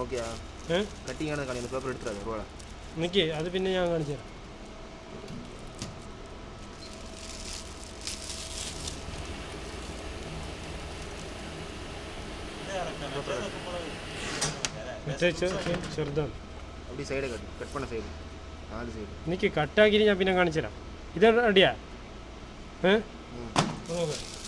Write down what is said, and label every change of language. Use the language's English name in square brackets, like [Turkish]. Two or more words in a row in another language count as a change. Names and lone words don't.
[Malayalam] നോക്കിയാ കട്ടിങ് ആണെന്ന് കാണിക്കുന്നു. പേപ്പർ എടുത്തില്ല ഒരുപാട് നിൽക്കേ, അത് പിന്നെ ഞാൻ കാണിച്ചു തരാം. മറ്റേ ചെറുതാണ്. [Tamil] அப்படி [English] side cut [Tamil] பண்ண சைடு 4 சைடு [Malayalam] എനിക്ക് കട്ടാക്കി ഞാൻ പിന്നെ കാണിച്ചു തരാം. ഇത് റെഡിയാ? നോക്ക്.